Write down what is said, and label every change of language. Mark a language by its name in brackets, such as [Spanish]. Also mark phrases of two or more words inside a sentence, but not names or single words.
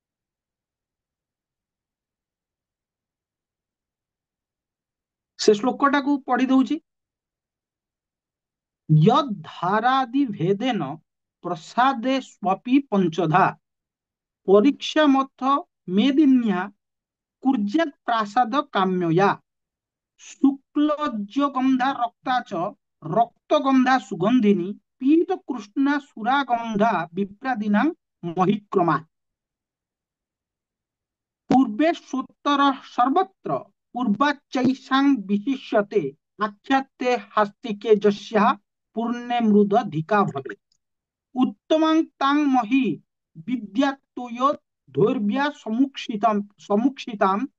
[Odia] ସେ ଶ୍ଲୋକଟାକୁ ପଢି ଦଉଛି। [Sanskrit] ୟଦ୍ଧାରାଦି ଭେଦେନ ପ୍ରସାଦେ ସ୍ୱପି ପଞ୍ଚଧା ପରୀକ୍ଷା ମଥ ମେଦିନ୍ୟା କୁର୍ଯାତ୍ ପ୍ରାସାଦ କାମ୍ୟୟା शुक्लज्य गंधा रक्ता च रक्त गंधा सुगंधिनी पीत कृष्णा सुरा गंधा विप्रादिना महिक्रमा पूर्वे स्वोत्तर सर्वत्र पूर्वाच्चैषां विशिष्यते आख्याते हस्तिके जस्या पूर्णे मृद धिका भवे उत्तमं तां महि विद्यात्तुयो धैर्या समुक्षितां